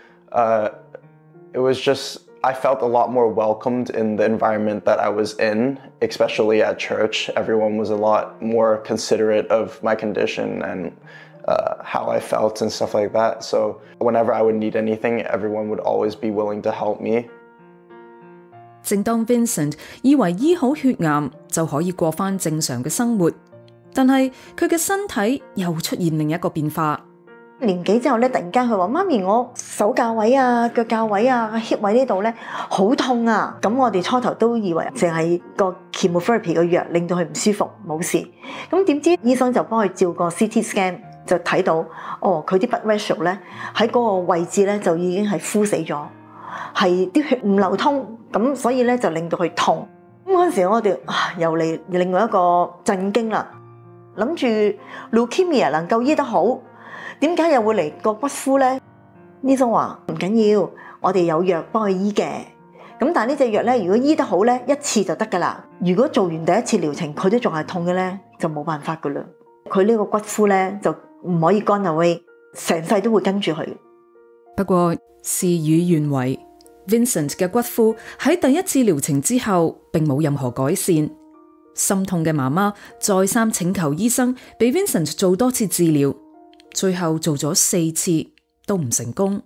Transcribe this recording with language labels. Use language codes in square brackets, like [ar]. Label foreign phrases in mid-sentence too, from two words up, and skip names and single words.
[en] It was just, I felt a lot more welcomed in the environment that I was in, especially at church. Everyone was a lot more considerate of my condition and how I felt and stuff like that. So whenever I would need anything, everyone would always be willing to help me. [yue] 正當 Vincent 以為醫好血癌就可以過返正常嘅生活，但係佢嘅身體又出現另一個變化。年幾之後咧，突然間佢話：媽咪，我手較位啊、腳較位啊、hip 位呢度咧好痛啊！咁我哋初頭都以為淨係個 chemotherapy 嘅藥令到佢唔舒服，冇事。咁點知醫生就幫佢照個 [en] CT scan， [yue] 就睇到佢啲 [en] blood vessel [yue] 咧喺嗰個位置咧就已經係枯死咗，係啲血唔流通，咁所以咧就令到佢痛。咁嗰陣時我哋又嚟另外一個震驚啦，諗住 leukemia 能夠醫得好。點解又會嚟個骨枯咧？醫生話唔緊要，我哋有藥幫佢醫嘅。咁但係呢隻藥咧，如果醫得好咧，一次就得㗎啦。如果做完第一次療程，佢都仲係痛嘅咧，就冇辦法㗎啦。佢呢個骨枯咧就唔可以 [en] gone away， [yue] 成世都會跟住佢。不過事與願違 ，Vincent 嘅骨枯喺第一次療程之後並冇任何改善。心痛嘅媽媽再三請求醫生俾 Vincent 做多次治療。最後做咗4次都唔成功。